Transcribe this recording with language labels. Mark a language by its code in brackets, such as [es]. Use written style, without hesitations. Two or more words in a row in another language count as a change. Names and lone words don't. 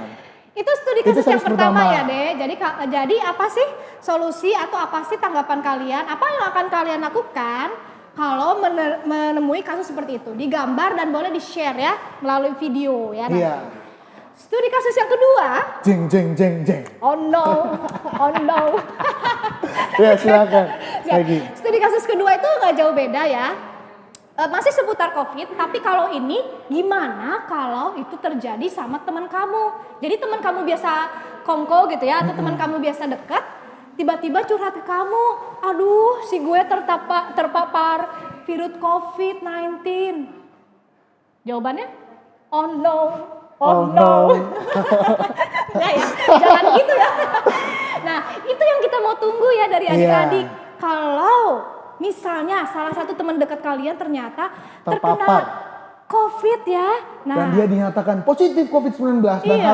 [id] Itu studi Itu kasus yang kasus pertama pertama. ya deh. Jadi apa sih solusi atau apa sih tanggapan kalian? Apa yang akan kalian lakukan kalau menemui kasus seperti itu? Digambar dan boleh di-share ya melalui video ya. Iya. Studi kasus yang kedua. Jeng jeng jeng jeng. [en] Oh no, oh no. [id] Ya silakan. Ya, Lagi. studi kasus kedua itu nggak jauh beda ya. Masih seputar COVID, tapi kalau ini gimana kalau itu terjadi sama teman kamu? Jadi teman kamu biasa kongko gitu ya, atau teman kamu biasa dekat, tiba-tiba curhat ke kamu, aduh si gue terpapar virus COVID-19. Jawabannya, [en] oh no, oh no. [id] Ya, jangan gitu ya. Nah itu yang kita mau tunggu ya dari adik-adik. Kalau misalnya salah satu teman dekat kalian ternyata terkena Terpapar. COVID ya. Nah, Dan dia dinyatakan positif COVID-19 dan Iya.